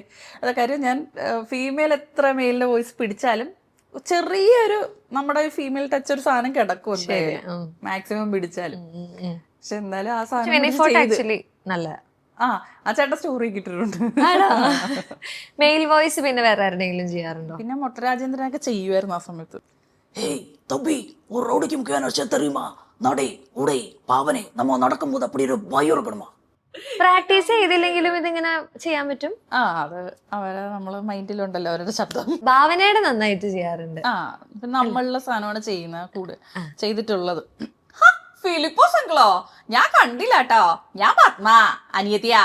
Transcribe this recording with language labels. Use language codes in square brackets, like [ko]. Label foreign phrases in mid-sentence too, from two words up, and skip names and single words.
[ml] അത് കാര്യം ഞാൻ ഫീമെയിൽ എത്ര മെയിലിന്റെ വോയിസ് പിടിച്ചാലും ചെറിയൊരു നമ്മുടെ [en] female touch [ml] ഒരു സാധനം കിടക്കും മാക്സിമം പിടിച്ചാലും. പക്ഷെ എന്തായാലും ആ സാധനം ആ ചേട്ടൻ സ്റ്റോറി കിട്ടിയിട്ടുണ്ട്. [en] male voice [ml] പിന്നെ വേറെ ആരുടെങ്കിലും ചെയ്യാറുണ്ടോ? പിന്നെ മൊട്ടരാജേന്ദ്രനൊക്കെ ചെയ്യുമായിരുന്നു ആ സമയത്ത്. [ta] ஏய் தம்பி ஒரு ரவுடிக்கு முக்கியமான விஷயம் தெரியுமா? நடை உடை பாவனை நம்ம நடக்கும்போது அப்படி ஒரு பயம் இருக்கணுமா? [ml] പ്രാക്ടീസ് ചെയ്തില്ലെങ്കിലും ഇതിങ്ങനെ ചെയ്യാൻ പറ്റും. അത് അവരെ നമ്മള് മൈൻഡിലുണ്ടല്ലോ അവരുടെ ശബ്ദം. ഭാവനയുടെ നന്നായിട്ട് ചെയ്യാറുണ്ട്. ഇപ്പൊ നമ്മളുള്ള സാധനമാണ് ചെയ്തിട്ടുള്ളത്. ഫിലിപ്പോസ് അങ്കിളോ, ഞാൻ കണ്ടില്ലാട്ടോ. ഞാൻ പത്മ, അനിയത്തിയാ.